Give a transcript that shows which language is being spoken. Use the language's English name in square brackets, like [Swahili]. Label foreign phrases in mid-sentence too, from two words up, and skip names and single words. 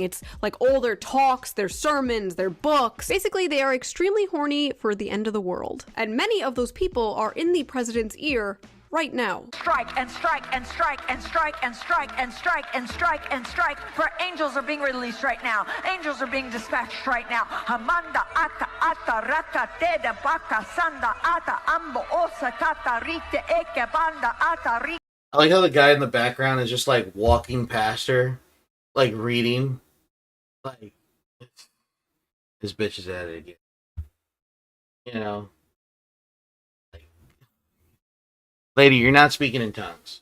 [English] It's like all their talks, their sermons, their books. Basically, they are extremely horny for the end of the world. And many of those people are in the president's ear right now. Strike and strike and strike and strike and strike and strike and strike and strike. For angels are being released right now. Angels are being dispatched right now. Hamanda aka ata raka teda baka sanda ata ambo osa kata rite eke banda ata rite. I like how the guy in the background is just like walking past her, like reading. Like, this bitch is at it again. You know? Lady, you're not speaking in tongues.